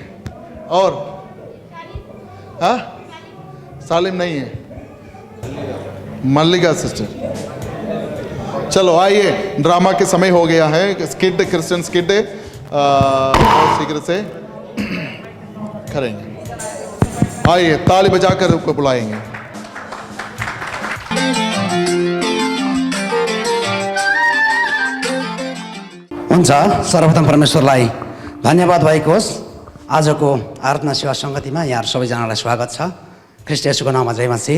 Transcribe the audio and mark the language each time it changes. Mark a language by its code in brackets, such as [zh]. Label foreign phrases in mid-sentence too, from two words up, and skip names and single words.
[hi] और सालिम नहीं है, मल्लिका सिस्टर। चलो आइए, ड्रामा के समय हो गया है। स्किड, [en] Christian skit [hi] बहुत शीघ्र से करेंगे। आइए, ताली बजाकर उसको बुलाएंगे। [ne] हुन्छ, सर्वप्रथम परमेश्वरलाई धन्यवाद भएको होस्। आजको आराधना सेवा सङ्गतिमा यहाँहरू सबैजनालाई स्वागत छ। ख्रीष्ट येशूको नाममा जय मसीह।